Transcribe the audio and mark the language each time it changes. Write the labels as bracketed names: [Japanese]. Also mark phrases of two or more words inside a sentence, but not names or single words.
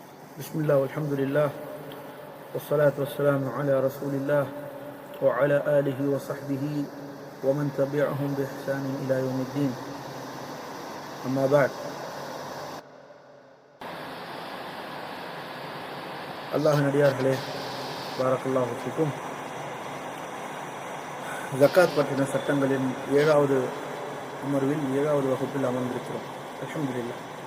[Arabic] بسم الله والحمد لله والصلاة والسلام على رسول الله وعلى آله وصحبه ومن تبعهم بإحسان إلى يوم الدين. أما بعد. [Tamil] அல்லாஹ்வின் அடியார்களே, [Arabic] بارك الله فيكم. [Tamil] ஜக்காத் பற்றின சட்டங்களின் 7வது அமர்வில் 7வது வகுப்பில் அமர்ந்திருக்கிறோம். [Arabic] الحمد لله.